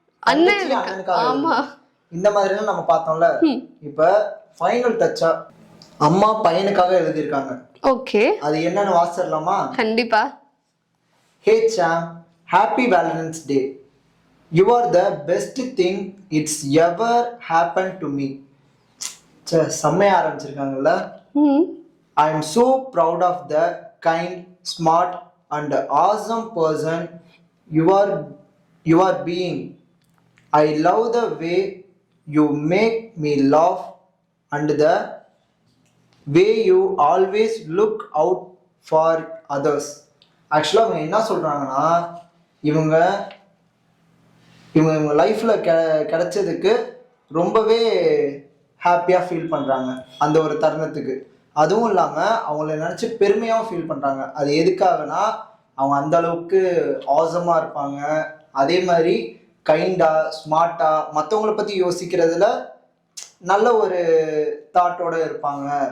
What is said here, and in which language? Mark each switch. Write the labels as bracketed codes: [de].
[ta] அண்ணனுக்காக, இந்த மாதிரி எல்லாம் நம்ம பார்த்தோம்ல. இப்ப ஃபைனல் டச்சா அம்மா பையனுக்காக எழுதியிருக்காங்க. ஓகே, அது என்னன்னு வாசிடலாமா? கண்டிப்பா. [en] Hey Sam, happy Valentine's day. You are the best thing it's ever happen to me. [ta] செம்மையா ஆரம்பிச்சிருக்காங்கல்ல. [en] I am so proud of the kind, smart and awesome person you are being. I love the way you make me laugh and the way you always look out for others. [ta] Actually அவங்க என்ன சொல்றாங்கன்னா, இவங்க லைஃப்ல கிடைச்சதுக்கு ரொம்பவே ஹாப்பியா feel பண்றாங்க அந்த ஒரு தருணத்துக்கு. அதுவும் இல்லாம அவங்கள நினைச்சு பெருமையாவும் ஃபீல் பண்றாங்க. அது எதுக்காகனா, அவங்க அந்த அளவுக்கு ஆசமா இருப்பாங்க, அதே மாதிரி கைண்டா ஸ்மார்ட்டா மற்றவங்கள பத்தி யோசிக்கிறதுல நல்ல ஒரு தாட்டோட இருப்பாங்க.